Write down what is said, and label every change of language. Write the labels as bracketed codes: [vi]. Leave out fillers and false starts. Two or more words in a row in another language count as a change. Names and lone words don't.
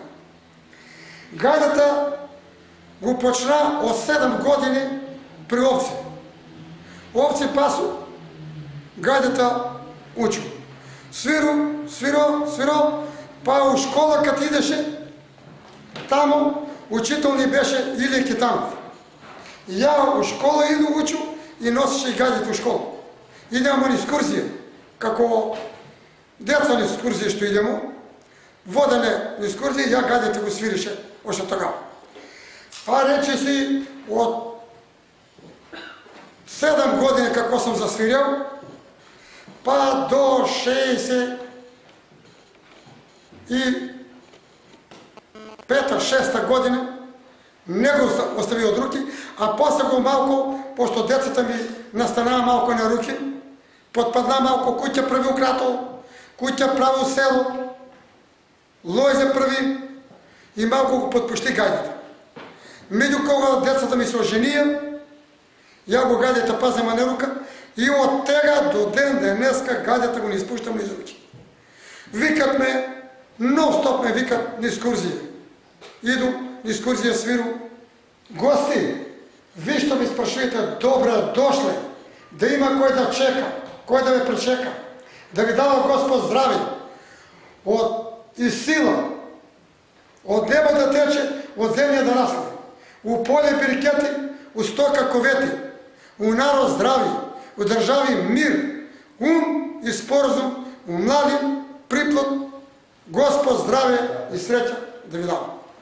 [bg] Гайдата го почна от 7 години при овци. Овци пасо, гайдата учил. Свиро, па у школа като идеше, тамо учител ни беше Илия Китанов. И я у школа иду учу и носеше и гайдите у школа. Идемо на екскурзия, како деца на екскурзия што идемо, водене на екскурзия и я гайдите го свирише още тогава. Па рече си от 7 години како съм засвирял, па до 65-6 година не го остави от руки, а после го малко, пошто децата ми настана малко на руки, подпадна малко, куќа прави украто, куќа прави село, лојзе прави и малко го подпушти гайдата. Меѓу кога децата ми се оженија, ја го гайдата пазема на рука и от тега до ден денеска гайдата го не изпуштам из руки. Викат ме, нон-стоп ме викат на екскурзия. Иду на екскурзия свиру. Гости, ви што ми спрашувате, добре дошле, да има кој да чека, кој да ме пречека, да ви дава Господ здрави, и сила, от неба да тече, от земја да расне, у поле берекети, у стока ковети, у народ здрави, у држави мир, ум и споразум, у млади приплод, Господ здраве и среќа да ви дава.